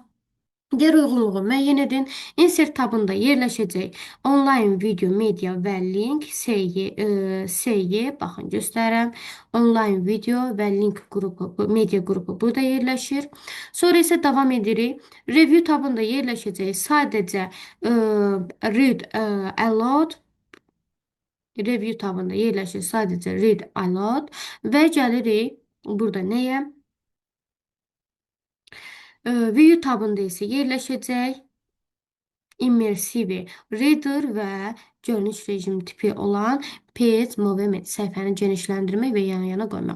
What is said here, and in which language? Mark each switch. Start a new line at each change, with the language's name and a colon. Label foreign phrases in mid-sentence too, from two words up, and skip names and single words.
Azerbaijani: Digər uyğunluğu müəyyən edin. Insert tabında yerləşəcək onlayn video, media və link SY baxın göstərirəm. Onlayn video və link qrupu, media qrupu burada yerləşir. Sonra isə davam edirik. Review tabında yerləşəcək sadəcə
English: read aloud.
Azerbaijani: Review tabında yerləşir sadəcə
English: read aloud
Azerbaijani: və gəlirik burada nəyə? View tabında isə yerləşəcək
English: immersive reader
Azerbaijani: və görünüş rejim tipi olan
English: page movement
Azerbaijani: səhifəni genişləndirmək və yana-yana qoymaq.